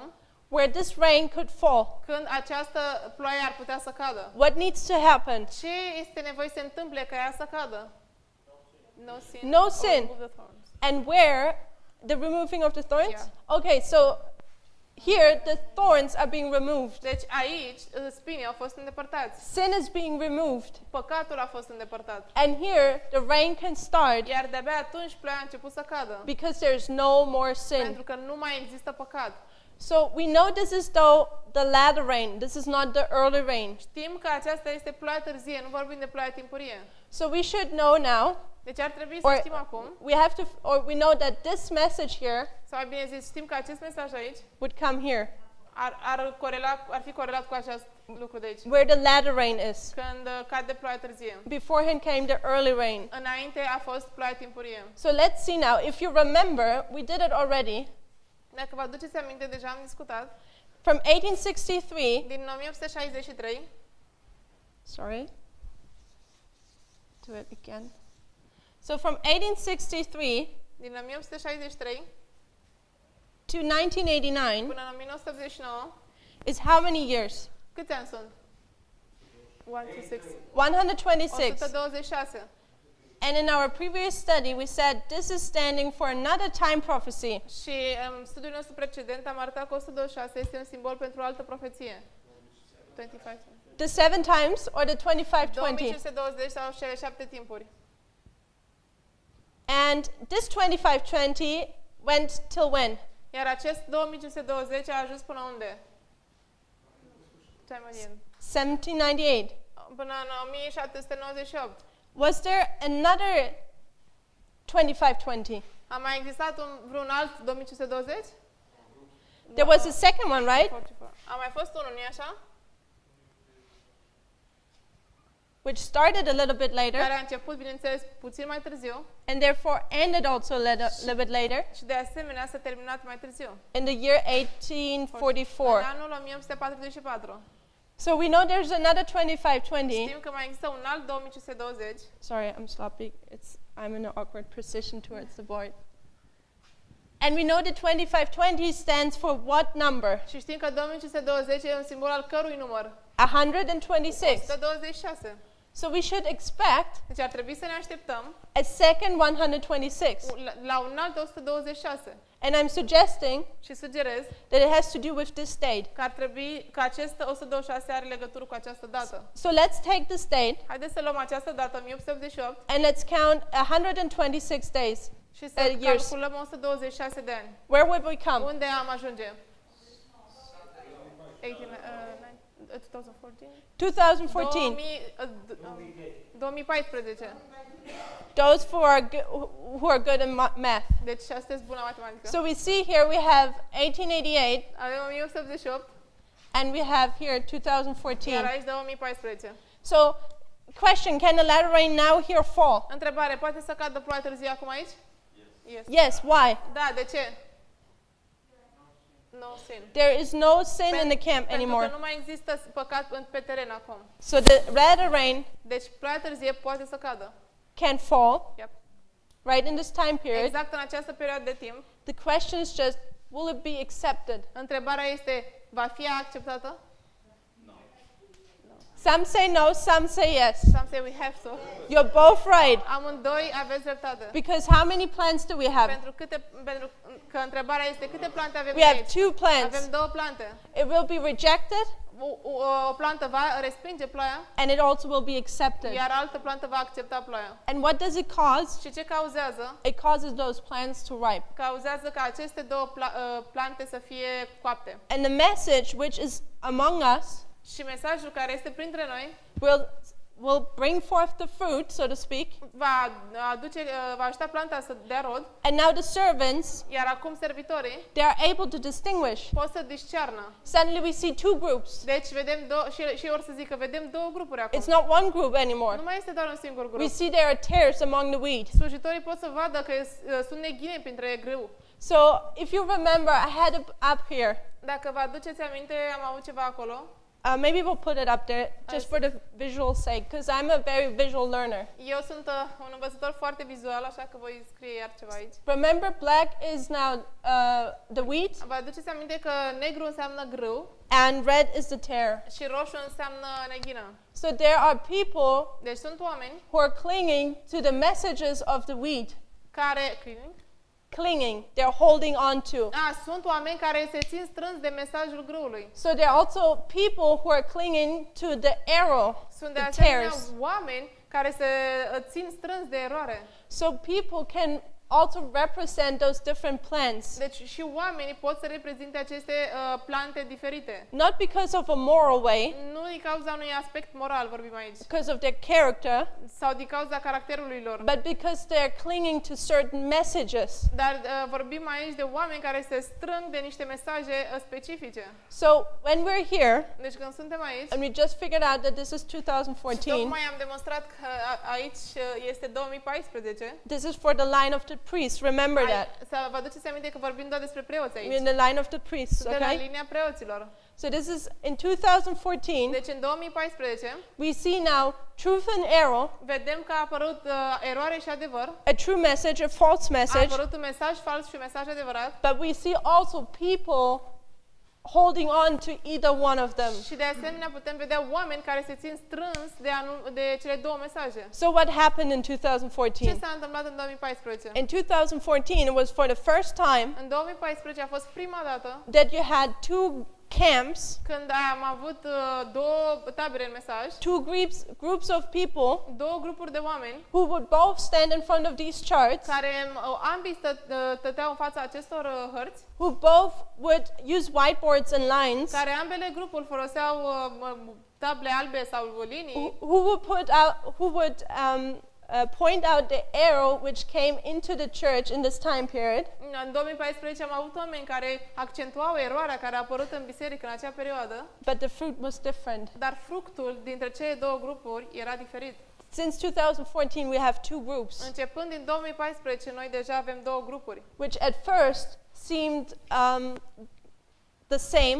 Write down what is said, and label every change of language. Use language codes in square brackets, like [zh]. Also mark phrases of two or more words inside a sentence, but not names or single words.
[en] where this rain could fall? [ro] când această ploaie ar putea să cadă? [en] What needs to happen? [ro] Ce este nevoie să se întâmple ca ea să cadă? [en] No sin. No or sin. remove the thorns. And where? The removing of the thorns? Yeah. Okay, so here the thorns are being removed. [ro] Deci aici spinii au fost îndepărtați. [en] Sin is being removed. [ro] Păcatul a fost îndepărtat. [en] And here the rain can start [ro] Iar de-abia atunci ploaia a început să cadă. [en] because there's no more sin. [ro] Pentru că nu mai există păcat. [en] So we know this is the latter rain. This is not the early rain. [ro] Știm că aceasta este ploaia târzie, nu vorbim de ploaia timpurie. [en] So we should know now, [ro] Deci ar trebui să știm acum, [en] we know that this message here [ro] sau mai bine zis, știm că acest mesaj aici [en] would come here, [ro] ar fi corelat cu acest lucru de aici. [en] where the latter rain is. [ro] Când cade ploaia târzie. [en] Beforehand came the early rain. [ro] Înainte a fost ploaia timpurie. [en] So let's see now. If you remember, we did it already. [ro] Dacă vă aduceți aminte, deja am discutat. [en] From 1863, [ro] Din 1863, [en] sorry, do it again. So from 1863 [ro] din 1863 [en] to 1989 [ro] până în 1989, [en] is how many years? [ro] câți ani sunt? 126. 126. 126. [en] And in our previous study, we said this is standing for another time prophecy. [ro] Și în studiul nostru precedent am arătat că 126 este un simbol pentru o altă profeție. [en] 25. The 7 times or the 25-20? [ro] 2520 sau cele 7 timpuri. [en] And this 25-20 went till when? [ro] Iar acest 2520 a ajuns până unde? Ce ai mai din? 1798. până în 1798. [en] Was there another 2520? [ro] A mai existat vreun alt 2520? [en] There was a second one, right? [ro] A mai fost unul, nu-i așa? [en] Which started a little bit later [ro] Care a început, bineînțeles, puțin mai târziu [en] and therefore ended also a little bit later [ro] și de asemenea s-a terminat mai târziu. [en] in the year [ro] În 1844. anul 1844. [en] So we know there's another 2520. [ro] Știm că mai există un alt 2520. [en] Sorry, I'm sloppy. I'm in an awkward position towards the board. And we know the 2520 stands for what number? [ro] Și știm că 2520 e un simbol al cărui număr? 126. 126. [en] So we should expect [ro] Deci ar trebui să ne așteptăm [en] a second 126. [ro] la un alt 126. [en] And I'm suggesting [ro] Și sugerez [en] that it has to do with this date. [ro] că ar trebui că acest 126 are legătură cu această dată. [en] So let's take this date [ro] Haideți să luăm această dată, 1888, [en] and let's count 126 days. [ro] și să [en] Years. [ro] calculăm 126 de ani. [en] Where would we come? [ro] Unde am ajunge? 2014? 2014. 2014. [en] Those who are good in math. [ro] Deci sunteți bună matematică. [en] So we see here we have 1888 [ro] Avem 1888, [en] and we have here [ro] iar 2014. aici 2014. [en] So question, can the latter rain now here fall? [ro] Întrebare, poate să cadă ploaie târziu acum aici? [en] Yes. Yes, why? [ro] Da, de ce? [en] No sin. There is no sin in the camp [ro] Pentru că [en] anymore. [ro] nu mai există păcat pe teren acum. [en] So the latter rain [ro] Deci ploaia târzie poate să cadă. [en] can fall Yep. right in this time period. [ro] Exact în această perioadă de timp. [en] The question is just, will it be accepted? Întrebarea este, va fi acceptată? Some say no, some say yes. Some say we have to. You're both right. [ro] Amândoi aveți dreptate. [en] Because how many plants do we have? [ro] Pentru că întrebarea este câte plante avem [en] We have [ro] aici? [en] two plants. [ro] Avem două plante. [en] It will be rejected [ro] O plantă va respinge ploaia, [en] and it also will be accepted. [ro] iar altă plantă va accepta ploaia. [en] And what does it cause? [ro] Și ce cauzează? [en] It causes those plants to ripe. [ro] Cauzează ca aceste două plante să fie coapte. [en] And the message which is among us [ro] Și mesajul care este printre noi [en] will bring forth the fruit, so to speak. [ro] va ajuta planta să dea rod, [en] And now the servants, [ro] iar acum servitorii [en] they are able to distinguish. [ro] pot să discearnă. [en] Suddenly we see two groups. [ro] Deci vedem și or să zică, vedem două grupuri acum. [en] It's not one group anymore. [ro] Nu mai este doar un singur grup. [en] We see there are tares among the wheat. [ro] Slujitorii pot să vadă că sunt neghine printre grâu. [en] So if you remember, I had it up here. [ro] Dacă vă aduceți aminte, am avut ceva acolo. [en] Maybe we'll put it up there just for the visual sake, because I'm a very visual learner. [ro] Eu sunt un învățător foarte vizual, așa că voi scrie iar ceva aici. [en] Remember, black is now the wheat, [ro] Vă aduceți aminte că negru înseamnă grâu [en] and red is the tare. [ro] și roșu înseamnă neghină. [en] So there are people [ro] Deci sunt oameni [en] who are clinging to the messages of the wheat. [ro] care [en] Clinging, they're holding on to. [ro] sunt oameni care se țin strâns de mesajul grâului. [en] So there are also people who are clinging to the arrow, [ro] Sunt de [en] the [ro] asemenea [en] tares. [ro] oameni care se țin strâns de eroare. [en] So people can also represent those different plants. [ro] Deci și oamenii pot să reprezinte aceste plante diferite. [en] Not because of a moral way, [ro] Nu din cauza unui aspect moral vorbim aici, [en] because of their character, [ro] sau din cauza caracterului lor, [en] but because they're clinging to certain messages. [ro] dar vorbim aici de oameni care se strâng de niște mesaje specifice. [en] So when we're here, [ro] Deci când suntem aici, [en] and we just figured out that this is 2014, [ro] tocmai am demonstrat că aici este 2014. [en] this is for the line of the priests. Remember that. [ro] Să vă aduceți aminte că vorbim doar despre preoți [en] We're [ro] aici. [en] in the line of the priests, [ro] De la [en] okay? [ro] linia preoților. [en] So this is in 2014, [ro] Deci în 2014 [en] we see now truth and error, [ro] vedem că a apărut eroare și adevăr, [en] a true message, a false [ro] a [en] message, [ro] apărut un mesaj fals și un mesaj adevărat, [en] but we see also people holding on to either one of them. [ro] și de asemenea putem vedea oameni care se țin strâns de cele două mesaje. [en] So what happened in [ro] Ce 2014? s-a întâmplat în 2014? [en] In 2014, it was for the first time [ro] În 2014 a fost prima dată [en] that you had two camps, [ro] când am avut două tabere în mesaj, [en] two groups of people [ro] două grupuri de oameni [en] who would both stand in front of these charts, [ro] care ambii stăteau în fața acestor hărți, [en] who both would use whiteboards and lines, [ro] care ambele grupuri foloseau table albe sau linii, [en] who would point out the arrow which came into the church in this time period. [ro] în 2014 am avut oameni care accentuau eroarea care a apărut în biserică în acea perioadă, [en] But the fruit was different. [ro] dar fructul dintre cele două grupuri era diferit. [en] Since 2014, we have two groups, [ro] Începând din 2014, noi deja avem două grupuri, [en] which at first seemed the same,